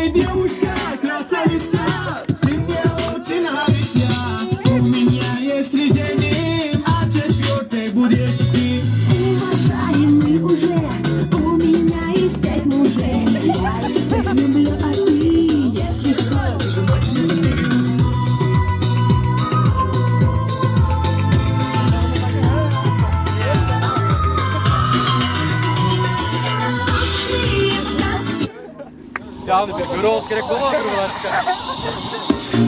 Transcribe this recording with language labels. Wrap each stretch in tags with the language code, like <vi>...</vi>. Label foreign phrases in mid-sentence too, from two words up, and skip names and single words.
<ru>Девушка, красавица, ты мне очень нравишься. У меня есть три жены, а четвертой будешь ты. Уважаемый уже, у меня есть 5 мужей. Я их всех люблю, а ты, если хочешь, больше стыд.</ru> <tr>Ya abi böyle olsa gerek olmaz mı bunlar?</tr>